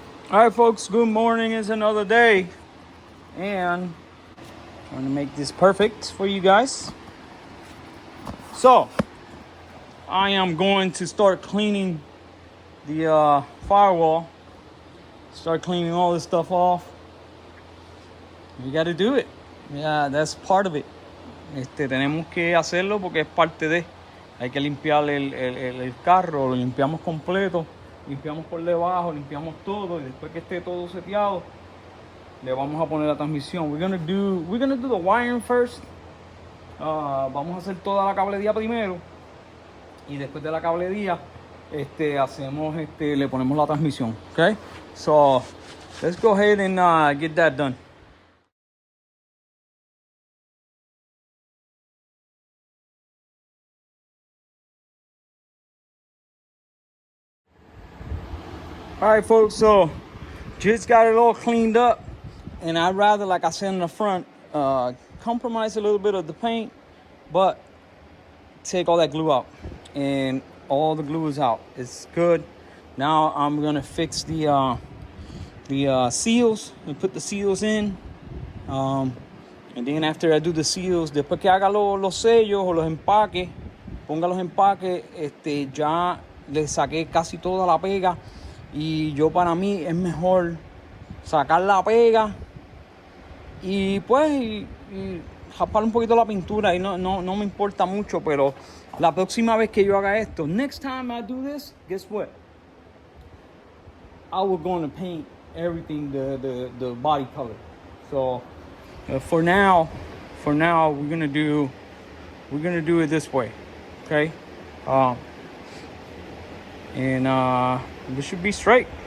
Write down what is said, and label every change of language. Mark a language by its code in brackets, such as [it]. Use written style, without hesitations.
[en] All right, folks. Good morning. It's another day, and I'm gonna make this perfect for you guys. So I am going to start cleaning the firewall. Start cleaning all this stuff off. You got to do it. Yeah, that's part of it. [es] Tenemos que hacerlo porque es parte de. Hay que limpiar el carro, lo limpiamos completo, limpiamos por debajo, limpiamos todo y después que esté todo seteado, le vamos a poner la transmisión. [en] We're gonna do the wiring first. [es] Vamos a hacer toda la cablería primero y después de la cablería, le ponemos la transmisión. [en] Okay, so let's go ahead and get that done. All right, folks, so just got it all cleaned up, and I'd rather, like I said in the front, compromise a little bit of the paint, but take all that glue out, and all the glue is out. It's good. Now I'm gonna fix the seals and put the seals in, and then after I do the seals, [es] después que haga los sellos o los empaques, ponga los empaques, ya le saqué casi toda la pega. Y yo, para mí es mejor sacar la pega y pues y japar un poquito la pintura y no me importa mucho, pero la próxima vez que yo haga esto, [en] next time I do this, guess what? I was going to paint everything the body color. So for now we're gonna do it this way, okay? And this should be straight.